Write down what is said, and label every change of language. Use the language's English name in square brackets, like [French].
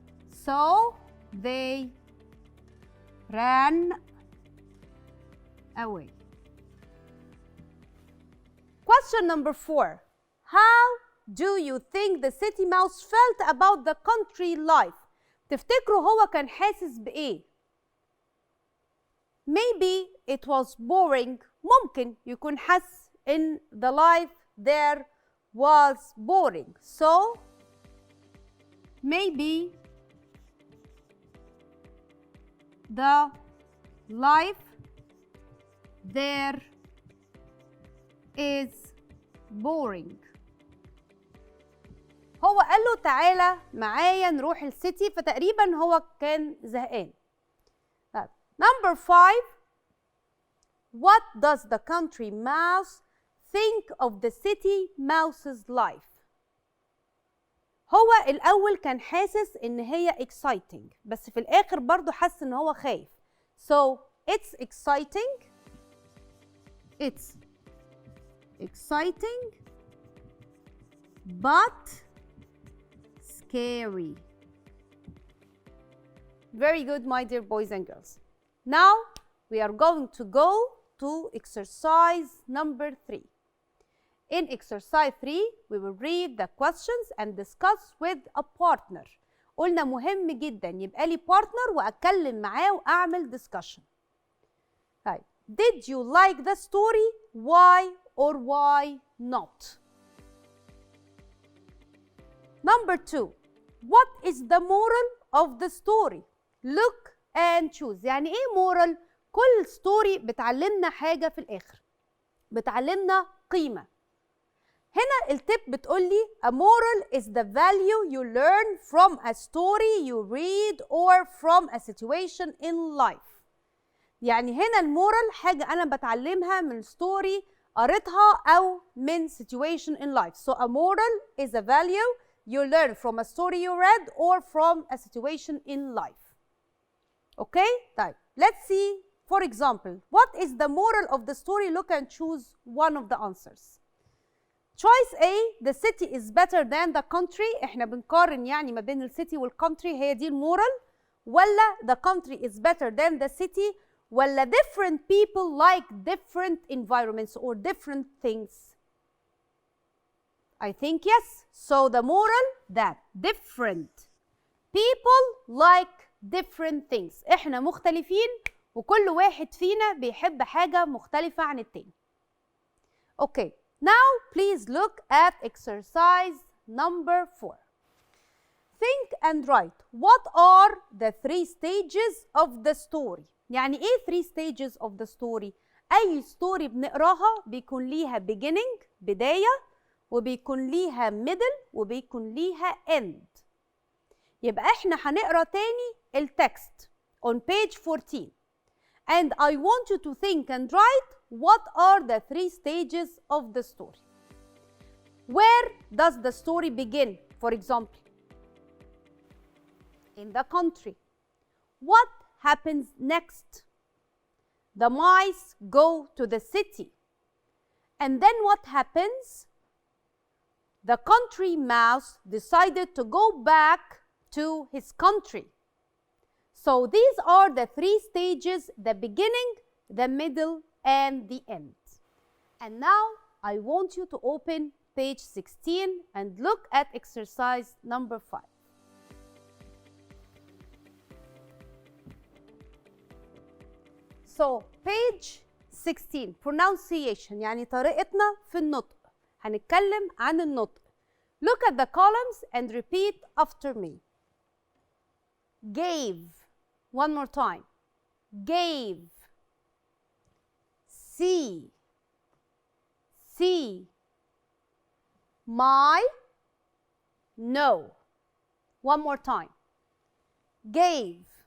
[English] So they ran away. Question number 4. How do you think the city mouse felt about the country life? [Arabic] تفتكروا هو كان حاسس بإيه؟ [English] Maybe it was boring. [Arabic] ممكن يكون حس [English] in the life there was boring. So maybe the life there is boring. [Arabic] هو قال له تعالى معايا نروح السيتي، فتقريبا هو كان زهقان. [English] Number 5. What does the country mouse think of the city mouse's life? [Arabic] هو الأول كان حاسس إن هي exciting، بس في الآخر برضو حس إن هو خايف. [English] So it's exciting. It's exciting but scary. Very good, my dear boys and girls. Now we are going to go to exercise number 3. In exercise 3, we will read the questions and discuss with a partner. [Arabic] قلنا مهم جدا يبقى لي partner وأتكلم معاه وأعمل discussion. [English] طيب. Did you like the story? Why or why not? Number 2. What is the moral of the story? Look and choose. [Arabic] يعني ايه moral؟ كل story بتعلمنا حاجة في الآخر. بتعلمنا قيمة. هنا التip بتقولي [English] a moral is the value you learn from a story you read or from a situation in life. [Arabic] يعني هنا المورال حاجة أنا بتعلمها من story قريتها أو من [English] situation in life. So a moral is a value you learn from a story you read or from a situation in life. Okay? طيب, let's see, for example, what is the moral of the story? Look and choose one of the answers. Choice A, the city is better than the country. [Arabic] احنا بنقارن يعني ما بين الcity والcountry، هي دي المورال. [English] ولا the country is better than the city. ولا different people like different environments or different things. I think yes. So the moral that different people like different things. [Arabic] احنا مختلفين وكل واحد فينا بيحب حاجة مختلفة عن التاني. [English] Okay. Now please look at exercise number 4. Think and write. What are the 3 stages of the story? [Arabic] يعني ايه [English] 3 stages of the story؟ [Arabic] أي story بنقراها بيكون ليها beginning بداية، وبيكون ليها middle، وبيكون ليها end. يبقى احنا هنقرا تاني التكست [English] on page 14. And I want you to think and write what are the 3 stages of the story. Where does the story begin? For example, in the country. What happens next? The mice go to the city. And then what happens? The country mouse decided to go back to his country. So these are the 3 stages, the beginning, the middle, and the end. And now I want you to open page 16 and look at exercise number 5. So page 16, pronunciation [Arabic] يعني طريقتنا في النطق. هنتكلم عن النطق. [English] Look at the columns and repeat after me. Gave. One more time. Gave. See. See. My. No. One more time. Gave.